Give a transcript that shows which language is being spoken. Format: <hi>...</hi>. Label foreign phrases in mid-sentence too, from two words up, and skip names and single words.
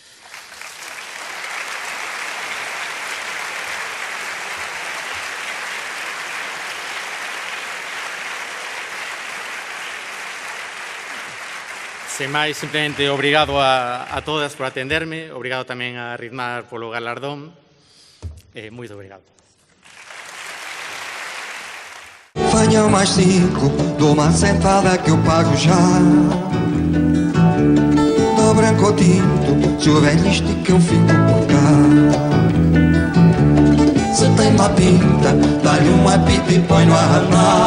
<gl>Sen máis, simplemente obrigado a todas por atenderme, obrigado tamén a Ritmar polo galardón, moito obrigado.</gl> <pt>Venha mais 5, dou uma sentada que eu pago já. Do branco ao tinto, Se o velho estica eu fico por cá. Se tem uma pinta, dá-lhe um apito e põe-no a ranar.</pt>